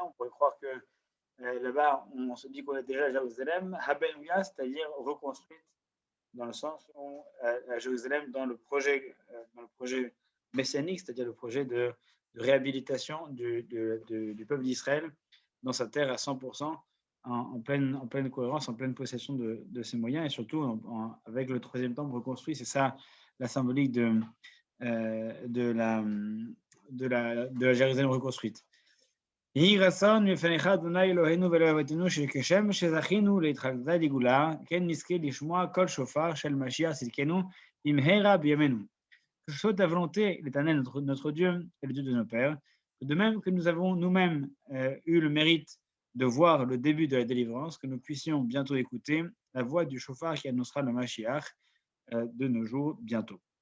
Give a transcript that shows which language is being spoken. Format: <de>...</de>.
<fr>On pourrait croire que là-bas, on se dit qu'on est déjà à Jérusalem, Habelouya, c'est-à-dire reconstruite, dans le sens où à Jérusalem, dans le projet messianique, c'est-à-dire le projet de réhabilitation du peuple d'Israël dans sa terre à 100%, en pleine cohérence, en pleine possession de ses moyens, et surtout avec le troisième temple reconstruit. C'est ça la symbolique de la Jérusalem reconstruite.</fr> <he>יהי רצון מפניך אדוני אלוהינו ולאהבתנו שכשם שזכינו להתחדשות לגאולה, כן נזכה לשמוע כל שופר של משיח צדקנו במהרה בימינו.</he> <fr>Que ce soit ta volonté, l'Éternel, notre Dieu et le Dieu de nos pères, de même que nous avons nous-mêmes eu le mérite de voir le début de la délivrance, que nous puissions bientôt écouter la voix du chauffard qui annoncera le Mashiach de nos jours bientôt.</fr>